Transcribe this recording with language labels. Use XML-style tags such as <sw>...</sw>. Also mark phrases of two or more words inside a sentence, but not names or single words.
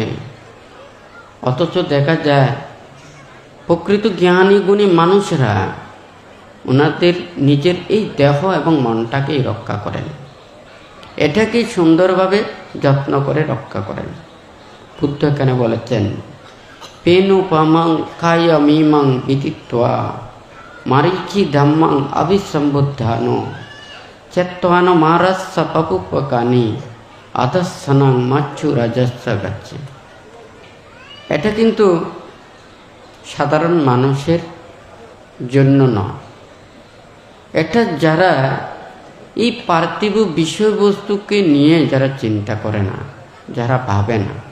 <bn>অথচ দেখা যায় প্রকৃত জ্ঞানী গুণী মানুষেরা ওনাদের নিজের এই দেহ এবং মনটাকেই রক্ষা করেন, এটাকেই সুন্দরভাবে যত্ন করে রক্ষা করেন। বুদ্ধ এখানে বলেছেন,</bn> <pi>পেনুপমং কায়মিমং বিদিত্বা মারিচি ধাম্মাং অভিসম্বুদ্ধানো চেত্তান মারাস্য পাপুপকানি আদস্সনাং মাচ্ছু রাজস্ব গাচ্ছে।</pi> <bn>এটা কিন্তু সাধারণ মানুষের জন্য নয়, এটা যারা এই পার্থিব বিষয়বস্তুকে নিয়ে যারা চিন্তা করে না, যারা ভাবে না।</bn>